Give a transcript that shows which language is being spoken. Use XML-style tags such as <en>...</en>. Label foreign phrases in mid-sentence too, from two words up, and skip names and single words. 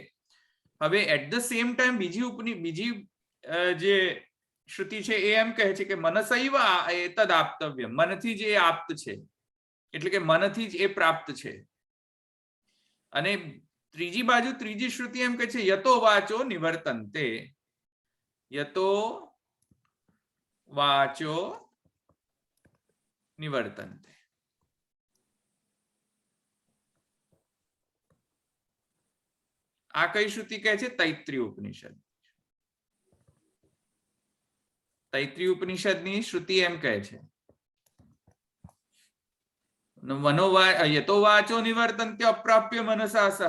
<gu>હવે</gu> <en>at the same time</en> <gu>બીજી જે શ્રુતિ છે એ એમ કહે છે કે</gu> <sa>મનસૈવ એતદ આપ્તવ્યમ,</sa> <gu>મનથી જ એ આપ્ત છે, એટલે કે મનથી જ એ પ્રાપ્ત છે. અને ત્રીજી બાજુ ત્રીજી શ્રુતિ એમ કહે છે</gu> <sa>યતો વાચો નિવર્તન્તે, યતો વાચો નિવર્તન્તે.</sa> <gu>આ કઈ શ્રુતિ કહે છે? તૈત્રીય ઉપનિષદ. તૈત્રીય ઉપનિષદની શ્રુતિ એમ કહે છે</gu> <sa>યતો વાચો નિવર્તન્તે અપ્રાપ્ય મનસા સહ.</sa>